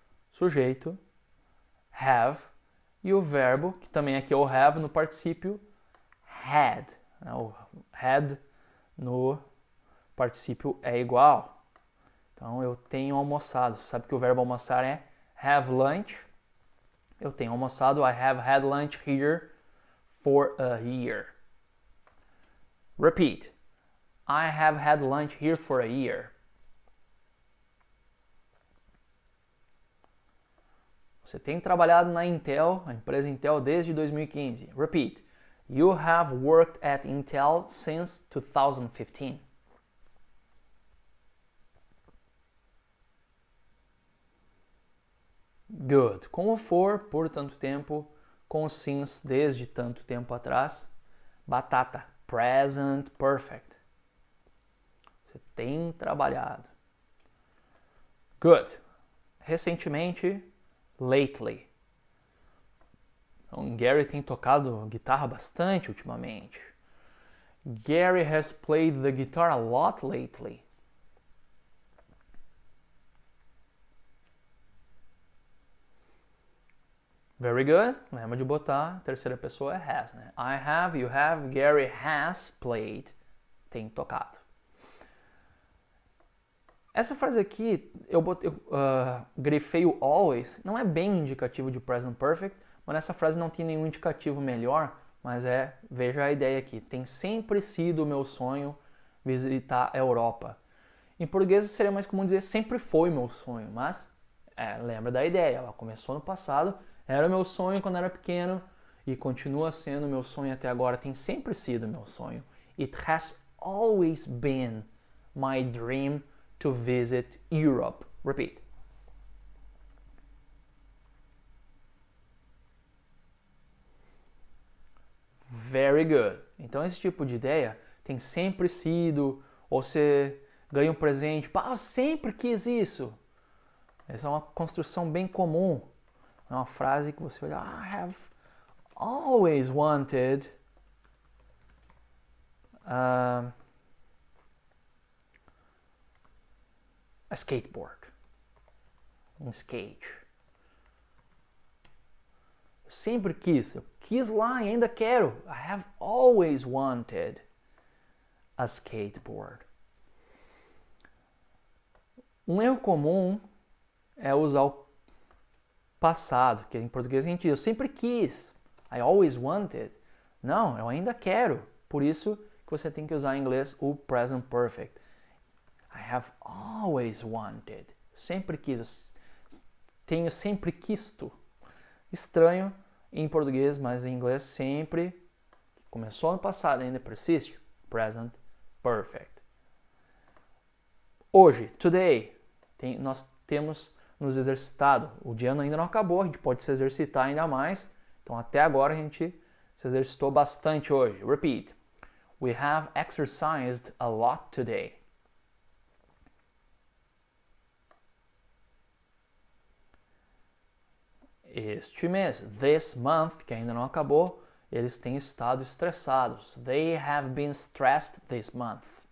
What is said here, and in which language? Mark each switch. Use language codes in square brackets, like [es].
[pt] Sujeito, have, e o verbo, que também aqui é o have no particípio had. O had no particípio é igual. Então, eu tenho almoçado. Você sabe que o verbo almoçar é have lunch. Eu tenho almoçado. [en] I have had lunch here for a year. Repeat. I have had lunch here for a year. [pt] Você tem trabalhado na Intel, a empresa Intel, desde 2015. [en] Repeat. You have worked at Intel since 2015. Good. [pt] Com o for, por tanto tempo. Com o since, desde tanto tempo atrás. Batata. Present perfect. Você tem trabalhado. [en] Good. [pt] Recentemente, lately. Então, Gary tem tocado guitarra bastante ultimamente. [en] Gary has played the guitar a lot lately. Very good. [pt] Lembra de botar, terceira pessoa é has, né? [en] I have, you have, Gary has played. [pt] Tem tocado. Essa frase aqui, eu grifei o always, não é bem indicativo de present perfect, mas nessa frase não tem nenhum indicativo melhor, mas veja a ideia aqui, tem sempre sido o meu sonho visitar a Europa. Em português seria mais comum dizer sempre foi meu sonho, mas lembra da ideia, ela começou no passado, era o meu sonho quando era pequeno e continua sendo o meu sonho até agora, tem sempre sido o meu sonho. [en] It has always been my dream to visit Europe. Repeat. Very good. [pt] Então esse tipo de ideia tem sempre sido, ou você ganha um presente, eu sempre quis isso. Essa é uma construção bem comum. É uma frase que você olha, [en] I have always wanted a skateboard. [pt] Um skate. Eu sempre quis. Eu quis lá e ainda quero. [en] I have always wanted a skateboard. [pt] Um erro comum é usar o passado, que em português a gente diz, eu sempre quis. [en] I always wanted. [pt] Não, eu ainda quero. Por isso que você tem que usar em inglês o present perfect. [en] I have always wanted. [pt] Sempre quis. Tenho sempre quisto. Estranho em português, mas em inglês sempre. Começou no passado, ainda persiste. Present perfect. Hoje, today, nós temos nos exercitado. O dia ainda não acabou, a gente pode se exercitar ainda mais. Então até agora a gente se exercitou bastante hoje. [en] Repeat. We have exercised a lot today. [pt] este mês. [en] This month, [pt] que ainda não acabou, eles têm estado estressados. [en] They have been stressed this month.